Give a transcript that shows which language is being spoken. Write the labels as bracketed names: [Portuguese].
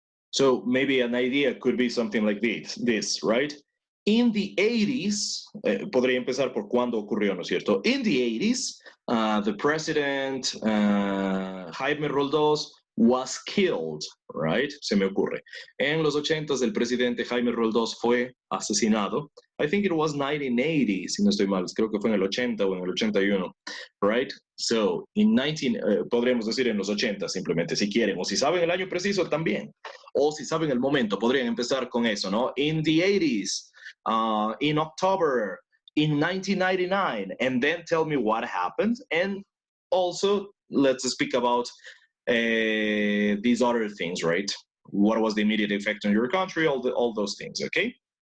[English] So maybe an idea could be something like this, right? In the 80s, [Spanish] podría empezar por cuándo ocurrió, ¿no es cierto? [English] In the 80s, the president, Jaime Roldós, was killed, right? [Spanish] Se me ocurre. En los 80s, el presidente Jaime Roldós fue asesinado. [English] I think it was 1980, [Spanish] si no estoy mal. Creo que fue en el 80 o en el 81, [English] right? So, in 19, [Spanish] podríamos decir en los 80 simplemente, si quieren. O si saben el año preciso, también. O si saben el momento, podrían empezar con eso, ¿no? [English] In the 80s, in October, in 1999, and then tell me what happened. And also, let's speak about these other things, right? What was the immediate effect on your country? All those things, okay?